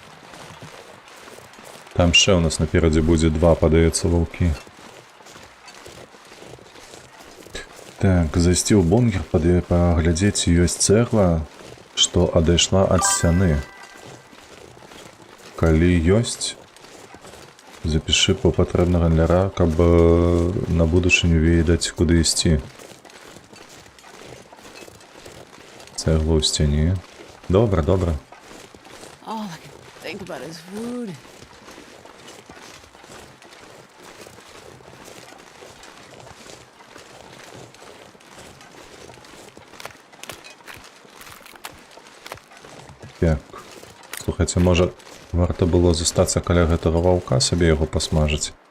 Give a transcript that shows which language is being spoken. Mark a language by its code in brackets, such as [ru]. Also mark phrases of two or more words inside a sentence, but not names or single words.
[uk] Там ще у нас напереди буде 2, подається, вовки. [be] Так, зайсці ў бункер, паглядзець, ёсць цэгла, што адайшла ад сцяны. Калі ёсць, запішы па патрэбна гандлера, каб на будучыню ведаць, куды ісці. Цэгла ў сцяне. Добра, добра. [en] All I can think about is food. [be] Так. Слухайце, можа, варта было застацца каля гэтага ваўка, сабе яго пасмажыць.